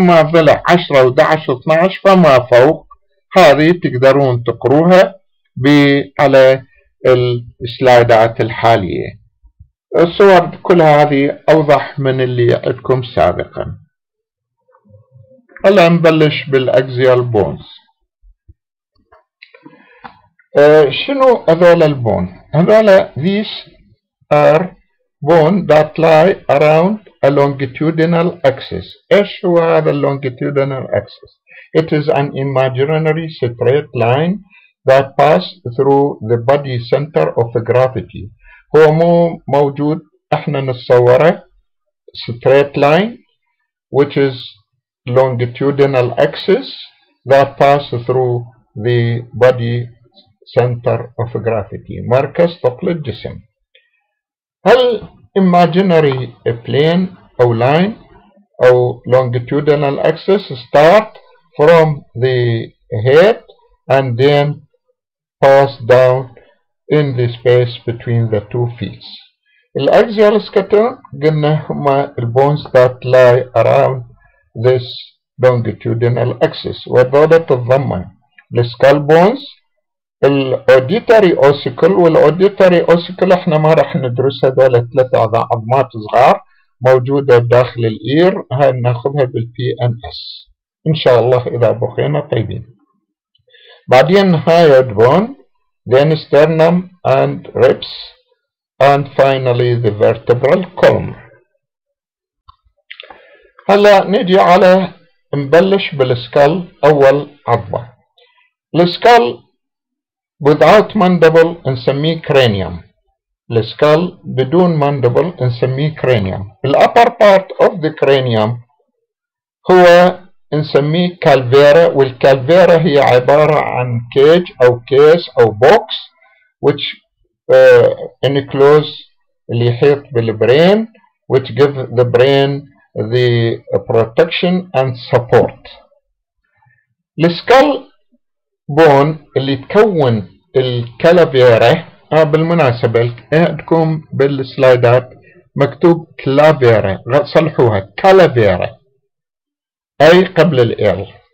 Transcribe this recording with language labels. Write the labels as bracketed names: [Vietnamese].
[Arabic] أما ضلع 10 و11 و12 فما فوق هذه تقدرون تقروها على السلايدات الحالية. الصور كلها هذه أوضح من اللي عندكم سابقا. هلا نبلش بالأكزيال بونز. شنو هذول البون؟ هذول [English] these are bone that lie around a longitudinal axis. [Arabic] ايش هو هذا [English] longitudinal axis؟ It is an imaginary straight line that pass through the body center of gravity. [Arabic] هو مو موجود، احنا نتصوره [English] straight line which is longitudinal axis that pass through the body center of gravity، [Arabic] مركز ثقل الجسم. [English] هل imaginary plane أو line أو longitudinal axis start from the head and then pass down in the space between the two feet. [Arabic] الأكزيال سكتون قلنا هما البونز [English] that lie around this longitudinal axis، [Arabic] وهذول تتضمن السكال بونز، الاوديتري اوسيكل. والاوديتري اوسيكل احنا ما راح ندرس، هذول 3 عظمات صغار موجوده داخل الاير، هاي ناخذها بالبي ان اس ان شاء الله اذا بقينا طيبين. بعدين هايد بون، [English] then sternum and ribs and finally the vertebral column. [Arabic] هلا نجي على نبلش بالسكال. اول عظمه السكال [English] without mandible [Arabic] نسميه cranium. السكال بدون mandible نسميه cranium. [English] الupper part of the cranium [Arabic] هو نسميه calvera، والكالفيرا هي عبارة عن كيج أو كيس أو بوكس [English] which enclose [Arabic] اللي يحيط بالبرين [English] which give the brain the protection and support. [Arabic] السكال بون اللي تكون الكالافيرا، بالمناسبة عندكم بالسلايدات مكتوب كلافيرا، صلحوها كالافيرا أي قبل الإل.